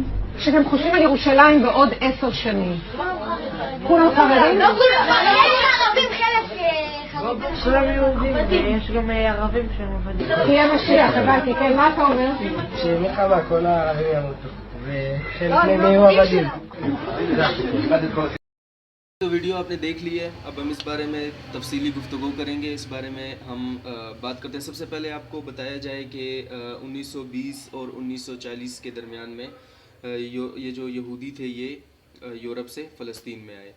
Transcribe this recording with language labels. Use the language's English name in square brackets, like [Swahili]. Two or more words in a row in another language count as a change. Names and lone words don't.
[Hebrew] כשאתם חושבים על ירושלים בעוד 10 שנים, כולם חרדים? לא כולם חרדים, ערבים חלק חרדים. כולם יהודים, ויש גם ערבים שהם עובדים. תהיה משיח, הבנתי, כן, מה אתה אומר? שמלחמה כל הערבים ימותו, וחלק מהם יהיו עבדים. [Urdu] تو ویڈیو آپ نے دیکھ لی ہے، اب ہم اس بارے میں تفصیلی گفتگو کریں گے۔ اس بارے میں ہم بات کرتے ہیں۔ سب سے پہلے آپ کو بتایا جائے کہ 1920 اور 1940 کے درمیان میں یہ جو یہودی تھے یہ یورپ سے فلسطین میں آئے۔